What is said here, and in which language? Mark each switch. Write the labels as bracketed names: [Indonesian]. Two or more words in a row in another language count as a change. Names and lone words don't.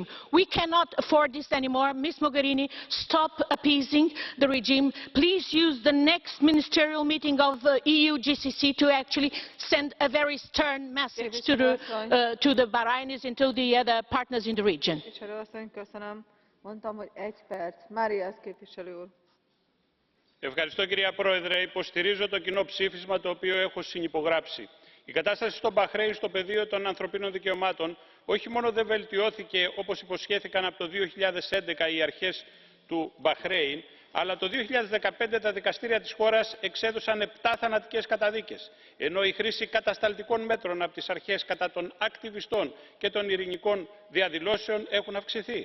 [English] We cannot afford this anymore. Ms. Mogherini, stop appeasing the regime. Please use the next ministerial meeting of the EU GCC to actually send a very stern message to the Bahrainis and to the other partners in the region. [Hungarian] Köszönöm. Mondtam, hogy 1 perc. Marias képviselő úr. [Greek] Ευχαριστώ κυρία Πρόεδρε. Υποστηρίζω το κοινό ψήφισμα το οποίο έχω συνυπογράψει. Η κατάσταση στο Μπαχρέιν στο πεδίο των ανθρωπίνων δικαιωμάτων όχι μόνο δεν βελτιώθηκε όπως υποσχέθηκαν από το 2011 οι αρχές του Μπαχρέιν, αλλά το 2015 τα δικαστήρια της χώρας εξέδωσαν 7 θανατικές καταδίκες, ενώ η χρήση κατασταλτικών μέτρων από τις αρχές κατά των ακτιβιστών και των ειρηνικών διαδηλώσεων έχουν αυξηθεί.